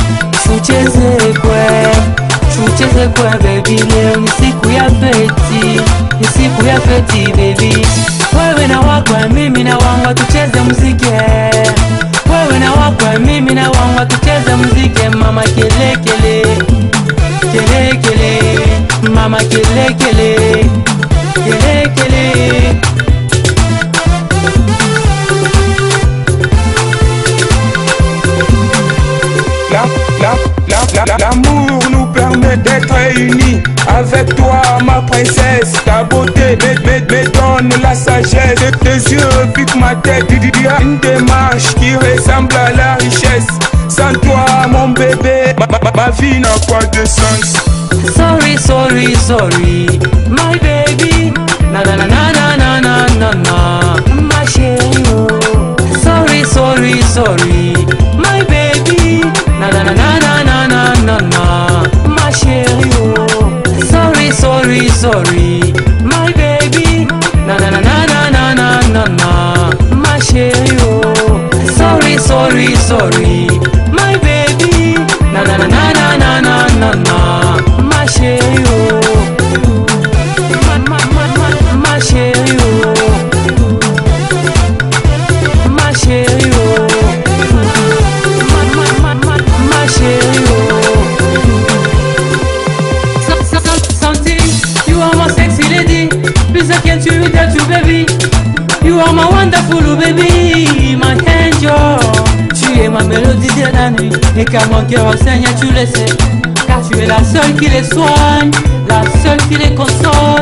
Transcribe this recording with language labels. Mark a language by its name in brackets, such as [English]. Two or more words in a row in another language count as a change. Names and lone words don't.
[Swahili] Tucheze kwa baby, leo ni siku ya feti, ni siku ya feti baby. Wewe na wakwa mimi na wangu tucheze muziki, wewe na wakwa mimi na wangu tucheze muziki. Mama kele kele, kele kele, mama kele kele, kele kele. [French] L'amour nous permet d'être réunis. Avec toi ma princesse, ta beauté me donne la sagesse. Tes yeux piquent ma tête, il y a une démarche qui ressemble à la richesse. Sans toi mon bébé, ma vie n'a pas de sens. [English] Sorry, sorry, sorry, my baby. Na na na na na na na na, [French] ma chérie. Oh. [English] Sorry, sorry, sorry, my baby. Na na na na na na na na na, [French] ma chérie. Oh. [English] Sorry, sorry, sorry, my baby. Na na na na na na na na na, [French] ma chérie. Oh. [English] Sorry, sorry, sorry, my baby. Na na na na na na na na na, [French] ma chérie. Oh. Ma chérie. Oh. Ma chérie. Oh. Ma chérie. [English] Something, you are my sexy lady. Please I can't you without you baby. You are my wonderful baby, my angel. [French] Tu es ma mélodie de la nuit. Et quand mon cœur enseigne, tu le sais. Car tu es la seule qui les soigne, la seule qui les console.